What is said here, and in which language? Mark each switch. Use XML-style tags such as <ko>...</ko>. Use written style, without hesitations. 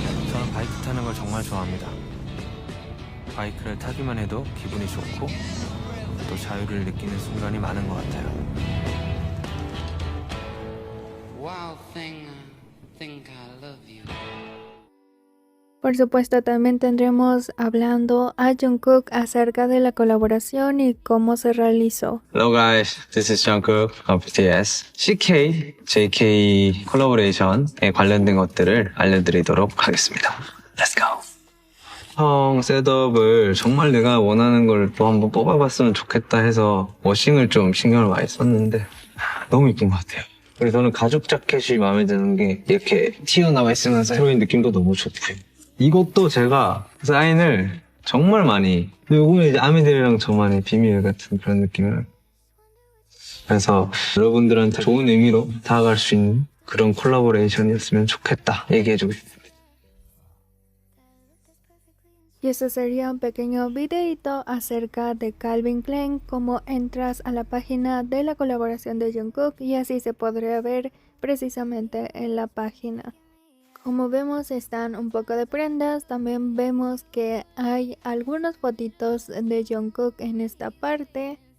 <ko>저는 바이크 타는 걸 정말 좋아합니다. 바이크를 타기만 해도 기분이 좋고 또 자유를 느끼는 순간이 많은 것 같아요.</ko> <en>Wow thing, I think I love you.</en> <es>Por supuesto, también tendremos hablando a Jungkook acerca de la colaboración y cómo se realizó.</es> <en>Hello guys, this is Jungkook of BTS.</en> <ko>CK, JK 콜라보레이션에 관련된 것들을 알려드리도록 하겠습니다.</ko> <en>Let's go.</en> <ko>형 셋업을 정말 내가 원하는 걸 또 한번 뽑아봤으면 좋겠다 해서 워싱을 좀 신경을 많이 썼는데 너무 이쁜 것 같아요. 그리고 저는 가죽 자켓이 마음에 드는 게 이렇게 튀어나와 있으면서 새로운 느낌도 너무 좋고요. 이것도 제가 사인을 정말 많이, 근데 이거는 이제 아미들이랑 저만의 비밀 같은 그런 느낌을, 그래서 여러분들한테 좋은 의미로 다가갈 수 있는 그런 콜라보레이션이었으면 좋겠다 얘기해주고 싶습니다.</ko> <es>Y este sería un pequeño videito acerca de Calvin Klein, cómo entras a la página de la colaboración de Jungkook y así se podría ver precisamente en la página. Como vemos están un poco de prendas, también vemos que hay algunas fotitos de Jungkook en esta parte.</es>